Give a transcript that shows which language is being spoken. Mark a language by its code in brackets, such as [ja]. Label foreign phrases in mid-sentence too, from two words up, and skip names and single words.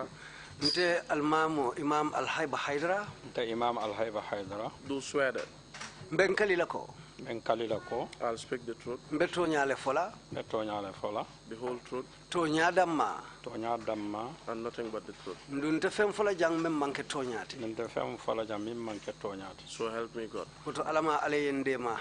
[man] Nte almamo Imam Haiba Hydara. Nte Imam Haiba Hydara. [en] do swear that [man] Benkalilako. Benkalilako. [en] I'll speak the truth, [man] Beto nyale fola. Beto nyale fola. [en] the whole truth, [man] Tonya damma. Tonya damma. [en] and nothing but the truth. [man] Ndunte fem fola jang mem manke tonyati. Nte fem fola jang mim manke tonyati. [en] So help me God. [man] Koto alama aleyendema.